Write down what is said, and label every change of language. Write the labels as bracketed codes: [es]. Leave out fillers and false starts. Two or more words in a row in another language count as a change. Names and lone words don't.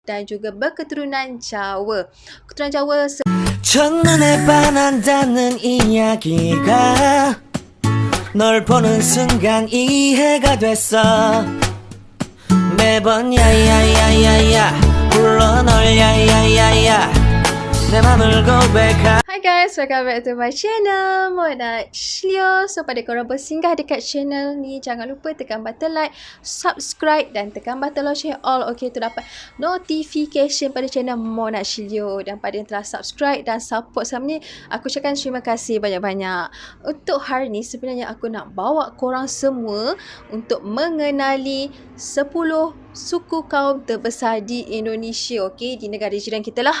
[ms] dan juga berketurunan Jawa. Keturunan Jawa [ko] 첫눈에 반한다는 이야기가 널 보는 순간 이해가 됐어. 매번 야야야야야 불러 널 야야야야 내 맘을 고백하. [en] Hi guys, welcome back to my channel Mona Shlio. [ms] So pada korang bersinggah dekat channel ni, jangan lupa tekan button like, subscribe dan tekan button lonceng all, okay, untuk dapat notification pada channel Mona Shlio. Dan pada yang telah subscribe dan support selama ni, aku ucapkan terima kasih banyak-banyak. Untuk hari ni sebenarnya aku nak bawa korang semua untuk mengenali 10 suku kaum terbesar di Indonesia, okay, di negara jiran kita lah.